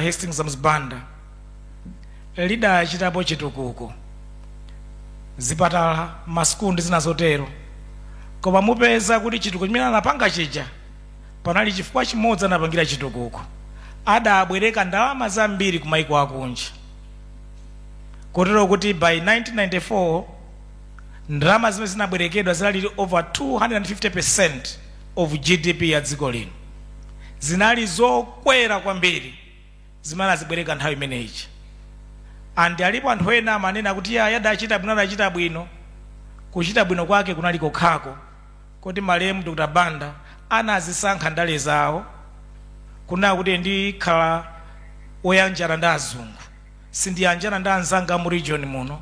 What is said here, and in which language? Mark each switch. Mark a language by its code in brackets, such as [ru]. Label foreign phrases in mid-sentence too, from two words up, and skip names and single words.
[ny] Hastings Mzibanda lidachitapo chitukuko, zipatala, masukulu ndi zina zotero, koma mupeza kuti chitukuko chimene anapanga chija panali chifukwa chimodzi anapangira chitukuko. Adabwereka ndalama zambiri ku maiko akunja, kotero kuti by 1994 ndalama zimene zinabwerekedwa zinali [en] over 250% of GDP [ny] ya dziko lino. Zinali zokwera kwambiri zimene azibwereka nthawi imeneyi. Andi alipo anthu ena amanena kuti yadachita bwino, adachita bwino. Kuchita bwino kwake kunali kokhako kuti malemu Dr. Banda anazisankha ndale zawo, kuna kuti ndikhala oyanjana ndi azungu, sindiyanjana ndi anzanga mu region muno.